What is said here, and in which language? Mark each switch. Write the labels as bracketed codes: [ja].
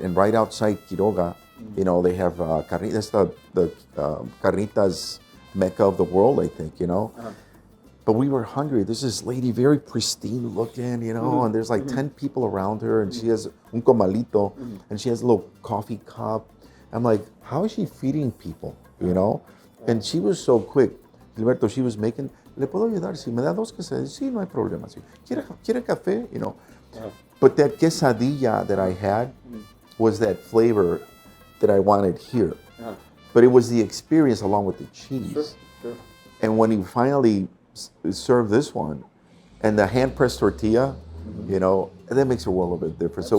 [en] And right outside Quiroga, they have carnitas, the carnitas mecca of the world, I think, But we were hungry. There's this lady, very pristine looking, and there's like 10 people around her, and she has [es] un comalito, [en] and she has a little coffee cup. I'm like, how is she feeding people, And she was so quick. Gilberto, she was making, [es] ¿le puedo ayudar? Si me da dos quesadillas, sí, no hay problema. Sí. ¿Quiere café? [en] But that quesadilla that I had was that flavor that I wanted here. But it was the experience along with the cheese. Sure. And when you finally serve this one, and the hand-pressed tortilla, that makes a world of a difference. Absolutely.